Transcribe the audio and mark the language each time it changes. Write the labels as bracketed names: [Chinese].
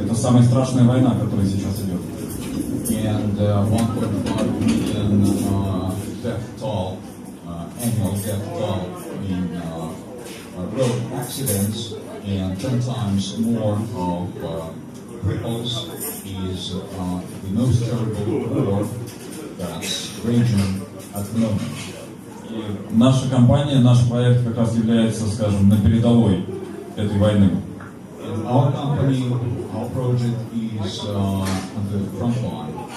[Russian] Это самая страшная война, которая сейчас идет. [English] And 1.5 million death toll, annual death toll in road accidents, and 10 times more of cripples is the most terrible war that's raging at the moment. [Russian] И наша компания, наш проект как раз является, скажем, на передовой этой войны. [English] And our company, our project is on the front line.